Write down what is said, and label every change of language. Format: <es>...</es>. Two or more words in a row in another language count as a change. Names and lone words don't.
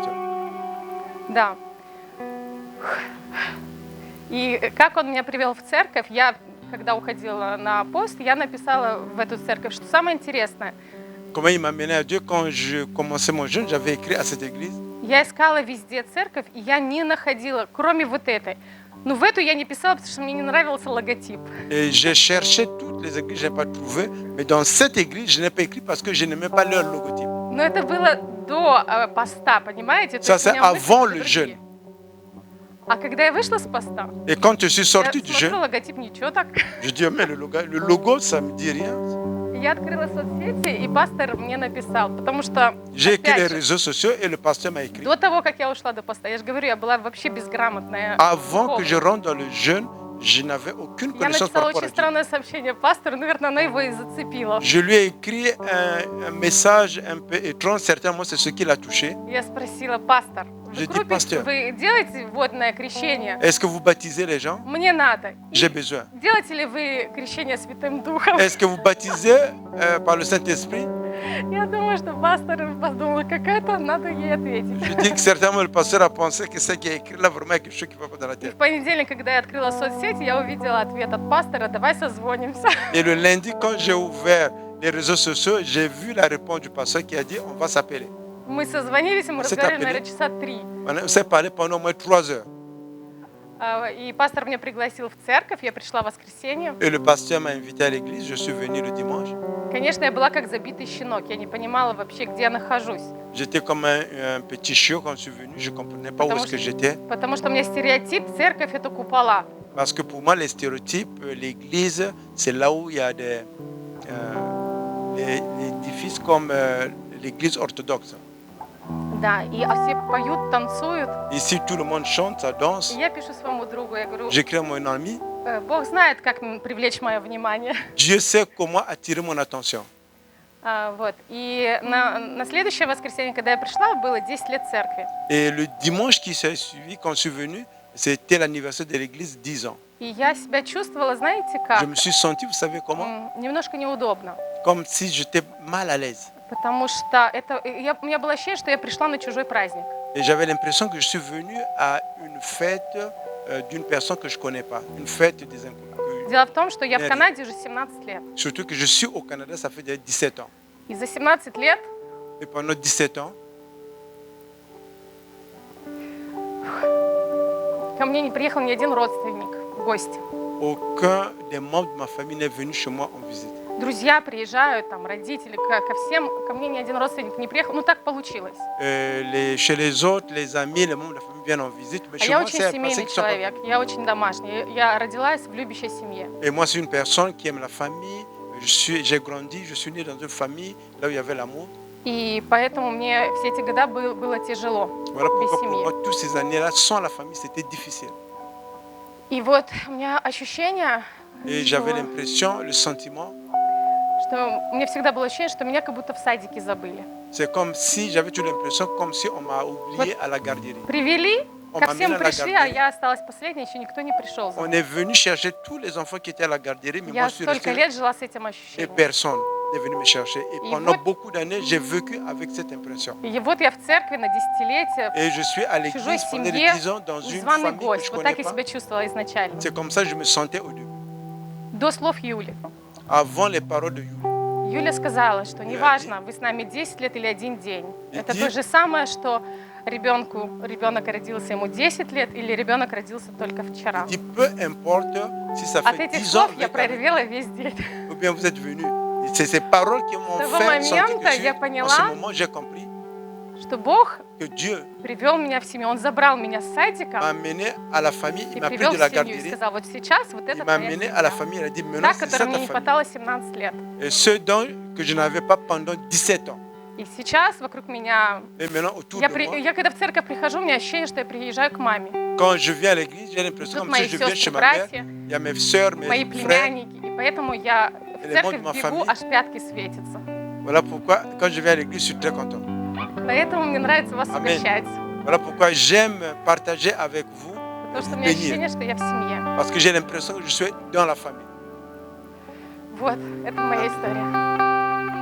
<ru>Да. И как Он меня привел в церковь, я, когда уходила на пост, я написала в эту церковь, что самое интересное.</ru> <fr>Comment il m'a mené à Dieu quand je commençais mon jeûne, j'avais écrit à cette église.</fr> <ru>Я искала везде церковь, и я не находила, кроме вот этой. Но в эту я не писала, потому что мне не нравился логотип.</ru> <fr>Et j'ai cherché toutes les églises, je n'ai pas trouvé. Mais dans cette église, je n'ai pas écrit parce que je n'aimais pas leur logotype.</fr> <ru>Но это было до поста, понимаете?</ru> <fr>Ça, c'est avant le jeûne.</fr> <ru>А когда я вышла с поста,</ru> <fr>Et quand je suis</fr> <ru>я</ru> <fr>sorti du</fr> <ru>смотрю</ru> <fr>jeûne,</fr> <ru>логотип, ничего так.</ru> <fr>je dis, mais le logo, ça me dit rien.</fr> <ru>Я открыла соцсети, и пастор мне написал, потому что</ru> <fr>J'ai écrit les</fr> <ru>опять же,</ru> <fr>réseaux sociaux et le pasteur m'a écrit.</fr> <ru>до того, как я ушла до поста, я же говорю, я была вообще безграмотная.</ru> <fr>Avant que je rentre dans le jeûne, je n'avais aucune</fr> <ru>Я</ru> <fr>connaissance par</fr> <ru>написала</ru> <fr>rapport à</fr> <ru>очень</ru> <fr>Dieu.</fr> <ru>странное сообщение пастору, наверное, она его и зацепила.</ru> <fr>Je lui ai écrit un message un peu étrange, certainement c'est ce qui l'a touché.</fr> <ru>Я спросила, пастор,</ru> <fr>Je</fr> <ru>вы,</ru> <fr>dis, пастор,</fr> <ru>вы делаете водное крещение?</ru> <fr>est-ce que vous baptisez les gens?</fr> <ru>Мне надо.</ru> <fr>J'ai besoin.</fr> <ru>Делаете ли вы крещение Святым Духом?</ru> <fr>Est-ce que vous baptisez par le Saint-Esprit?</fr> <ru>Я думаю, что пастор подумал, какая-то, надо ей ответить.</ru> <fr>Je dis que certainement le pasteur a pensé que ce qui est écrit là vraiment est quelque chose qui ne va pas dans la</fr> <ru>И</ru> <fr>tête.</fr> <ru>в понедельник, когда я открыла соцсети, я увидела ответ от пастора, давай созвонимся.</ru> <fr>Et le lundi, quand j'ai ouvert les réseaux sociaux, j'ai vu la réponse du pasteur qui a dit on va s'appeler.</fr> <ru>Мы созвонились, и мы</ru> <fr>C'est</fr> <ru>разговаривали,</ru> <fr>appelé.</fr> <ru>наверное, часа 3.</ru> <fr>On s'est parlé pendant au moins 3 heures.</fr> <ru>И пастор меня пригласил в церковь, я пришла в воскресенье.</ru> <fr>Et le pasteur m'a invité à l'église, je suis venu le dimanche.</fr> <ru>Конечно, я была как забитый щенок, я не понимала вообще, где я нахожусь.</ru> <fr>J'étais comme un petit chiot quand je suis venu, je ne comprenais pas où est-ce que j'étais.</fr> <ru>Потому что у меня стереотип, церковь — это купола.</ru> <fr>Parce que pour moi, les stéréotypes, l'église, c'est là où il y a des édifices comme l'église orthodoxe.</fr> <ru>Да, и все поют, танцуют.</ru> <fr>Ici, tout le monde chante, ça danse.</fr> <ru>И я пишу своему другу, я говорю,</ru> <fr>J'écris à mon ami,</fr> <ru>Бог знает, как привлечь мое внимание.</ru> <fr>Dieu sait comment attirer mon attention.</fr> <ru>Вот. И на следующее воскресенье, когда я пришла, было 10 лет церкви.</ru> <fr>Et le dimanche qui s'est suivi, quand je suis venu, c'était l'anniversaire de l'église, 10 ans.</fr> <ru>И я себя чувствовала, знаете</ru> <fr>Je</fr> <ru>как?</ru> <fr>me suis senti, vous savez comment?</fr> <ru>Немножко неудобно.</ru> <fr>Comme si j'étais mal à l'aise.</fr> <ru>Потому что у меня было ощущение, что я пришла на чужой праздник.</ru> <fr>Et j'avais l'impression que je suis venu à une fête d'une personne que je ne connais pas, une fête des inconnus.</fr> <ru>Дело в том, что я в Канаде уже 17 лет.</ru> <fr>Surtout que je suis au Canada, ça fait déjà 17 ans.</fr> <ru>И за 17 лет</ru> <fr>Et pendant 17 ans,</fr> <ru>ко мне не приехал ни один родственник в гости.</ru> <fr>aucun des membres de ma famille n'est venu chez moi en visite.</fr> <ru>Друзья приезжают, там, родители, ко всем, ко мне ни один родственник не приехал. Ну, так получилось.</ru> <fr>Chez les autres, les amis, les membres de la famille viennent en visite. Mais</fr> <ru>А</ru> <fr>chez</fr> <ru>я</ru> <fr>moi,</fr> <ru>очень</ru> <fr>c'est passé</fr> <ru>семейный</ru> <fr>qu'ils sont pas</fr> <ru>человек, я очень домашний. Я родилась в любящей семье.</ru> <fr>Et moi, c'est une personne qui aime la famille. J'ai grandi, je suis né dans une famille là où il y avait l'amour.</fr> <ru>И поэтому мне все эти года было тяжело</ru> <fr>Voilà</fr> <ru>без</ru> <fr>pourquoi pour</fr> <ru>семьи.</ru> <fr>moi, toutes ces années-là, sans la famille, c'était difficile.</fr> <ru>И вот у меня ощущение,</ru> <fr>Et j'avais l'impression, le sentiment,</fr> <ru>что у меня всегда было ощущение, что меня как будто в садике забыли.</ru> <fr>c'est comme si, j'avais toujours l'impression, comme si on m'a oublié à la garderie.</fr> <ru>Привели, Он ко мамина всем на пришли, а</ru> <fr>гарderie.</fr> <ru>я осталась последней, еще никто не пришел за</ru> <fr>On</fr> <ru>мной.</ru> <fr>est venu chercher tous les enfants qui étaient à la garderie, mais moi,</fr> <ru>Я</ru> <fr>je suis</fr> <ru>столько</ru> <fr>resté</fr> <ru>лет жила с этим</ru> <fr>et</fr> <ru>ощущением.</ru> <fr>personne n'est venu me chercher. Et Et pendant</fr> <ru>вот-</ru> <fr>beaucoup d'années, j'ai vécu avec cette impression.</fr> <ru>И вот я в церкви на десятилетие,</ru> <fr>Et je suis à</fr> <ru>в чужой</ru> <fr>l'église pendant les</fr> <ru>семье,</ru> <fr>10 ans dans une</fr> <ru>незваный</ru> <fr>famille que</fr> <ru>гость.</ru> <fr>je ne</fr> <ru>Вот</ru> <fr>connais</fr> <ru>так я</ru> <fr>pas.</fr> <ru>себя чувствовала изначально.</ru> <fr>C'est comme ça que je me sentais au début.</fr> <ru>До слов Юли.</ru> <fr>Avant les paroles de Yuли.</fr> <ru>Юля сказала, что неважно, вы с нами 10 лет или один день. Это то же самое, что ребенок родился ему 10 лет или ребенок родился только вчера.</ru> <fr>Il dit, peu importe si ça</fr> <ru>От</ru> <fr>fait</fr> <ru>этих</ru> <fr>10 ans</fr> <ru>слов я</ru> <fr>avec avec-</fr> <ru>проревела весь день.</ru> <fr>ou bien vous êtes venus. C'est ces paroles qui m'ont</fr> <ru>С того</ru> <fr>fait sentir</fr> <ru>момента</ru> <fr>que je</fr> <ru>я</ru> <fr>suis- en</fr> <ru>поняла,</ru> <fr>ce moment, j'ai compris</fr> <ru>что Бог</ru> <fr>que Dieu</fr> <ru>привел меня в семью. Он забрал меня с садика</ru> <fr>m'a amené à la famille,</fr> <ru>и</ru> <fr>il m'a pris</fr> <ru>привел</ru> <fr>de</fr> <ru>в</ru> <fr>la</fr> <ru>семью и</ru> <fr>garderie,</fr> <ru>сказал, вот сейчас вот</ru> <fr>il</fr> <ru>это</ru> <fr>m'a</fr> <ru>твоя</ru> <fr>amené à la</fr> <ru>семья.</ru> <fr>famille, il a dit, maintenant</fr> <ru>Та,</ru> <fr>c'est ça</fr> <ru>которой</ru> <fr>ta</fr> <ru>мне не</ru> <fr>famille.</fr> <ru>хватало 17 лет.</ru> <fr>Et ce dont que je n'avais pas pendant 17 ans.</fr> <ru>И сейчас вокруг меня...</ru> <fr>Et maintenant, autour</fr> <ru>Я,</ru> <fr>de moi,</fr> <ru>я когда в церковь прихожу, у меня ощущение, что я приезжаю к маме.</ru> <fr>quand je viens à l'église, j'ai l'impression</fr> <ru>Тут</ru> <fr>comme si</fr> <ru>мои</ru> <fr>je viens chez</fr> <ru>сестры,</ru> <fr>ma mère.</fr> <ru>братья,</ru> <fr>Il y a mes soeurs, mes</fr> <ru>мои</ru> <fr>frères.</fr> <ru>племянники. И поэтому я в</ru> <fr>Et les</fr> <ru>церковь</ru> <fr>membres de ma</fr> <ru>бегу,</ru> <fr>famille.</fr> <ru>аж пятки светятся.</ru> <fr>Voilà pourquoi, quand je viens à l'église, je suis très content.</fr> <ru>Поэтому мне нравится вас Аминь. угощать.</ru> <fr>Voilà pourquoi j'aime partager avec vous,</fr> <ru>Потому что у</ru> <fr>vous</fr> <ru>меня</ru> <fr>bénir.</fr> <ru>ощущение, что я в семье.</ru> <fr>Parce que j'ai l'impression que je suis dans la famille.</fr> <ru>Вот, это моя история.</ru>